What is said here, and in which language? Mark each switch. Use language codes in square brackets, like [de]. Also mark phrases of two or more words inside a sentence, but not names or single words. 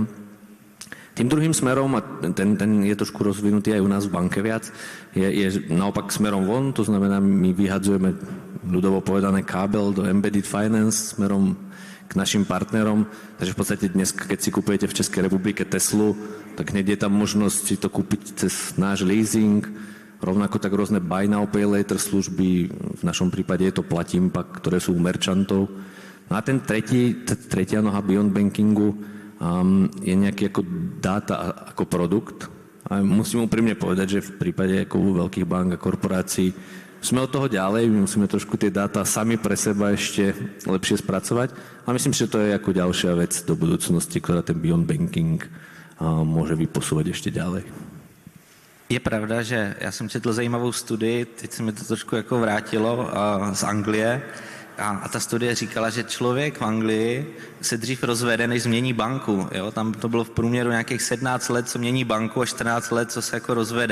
[sk] Tým druhým smerom, a ten je trošku rozvinutý aj u nás v banke viac, je naopak smerom von, to znamená, my vyhadzujeme ľudovo povedané kábel do [en] embedded finance [sk] smerom k našim partnerom. Takže v podstate dnes, keď si kupujete v Českej republike Teslu, tak hneď je tam možnosť si to kúpiť cez náš leasing, rovnako tak rôzne [en] buy now, pay later [sk] služby, v našom prípade je to Platím pak, ktoré sú u merchantov. No a ten tretia noha [en] beyond bankingu [sk] je nejaký ako dáta ako produkt. A musím úprimne povedať, že v prípade ako veľkých bank a korporácií sme od toho ďalej, my musíme trošku tie dáta sami pre seba ešte lepšie spracovať. A myslím, že to je ako ďalšia vec do budúcnosti, ktorá ten [en] beyond banking [sk] môže vyposúvať ešte ďalej. [cs] Je pravda, že já jsem četl zajímavou studii, teď se mi to trošku jako vrátilo z Anglie, A ta studie říkala, že člověk v Anglii se dřív rozvede, než změní banku. Jo? Tam to bylo v průměru nějakých 17 let, co mění banku, a 14 let, co se jako rozvede.